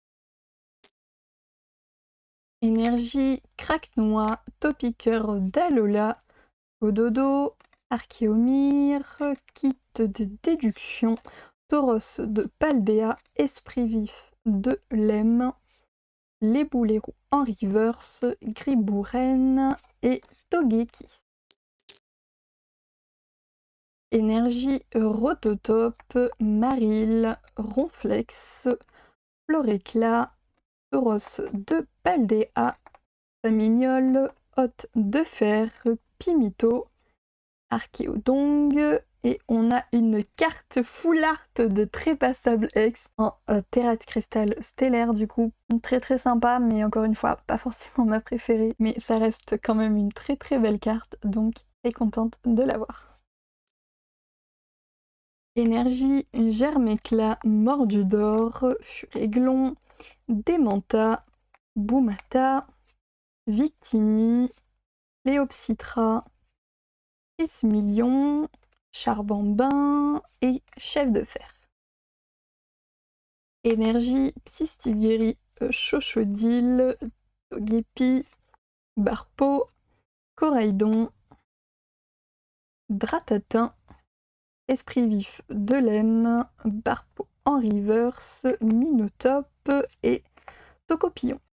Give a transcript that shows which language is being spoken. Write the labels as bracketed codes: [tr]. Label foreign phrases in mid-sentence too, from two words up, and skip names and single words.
[fr] Énergie Craque-Noix, Topiqueur d'Alola, Ododo, Archeomir, Kit de déduction, Tauros de Paldea, Esprit vif de Lem, Les Boulets Roux en reverse, Gribouren et Togekiss. Énergie Rototope, Maril, Ronflex, Floréclat, Tauros de Paldea, Famignol, Hôte de fer, Pimito, Archéodong, et on a une carte full art de Trépassable X en Terra de cristal stellaire du coup. Très sympa, mais encore une fois, pas forcément ma préférée, mais ça reste quand même une très belle carte, donc très contente de l'avoir. Énergie, Germéclat, Mordudor, Furéglon, Démenta, Boumata, Victini, Léopsitra, Million, Charbambin et Chef de fer. Énergie, Psystigiri, Chochodile, Togepi, Barpo, Coraidon, Dratatin, Esprit vif de Lem, Barpo en reverse, Minotope et Tocopillon.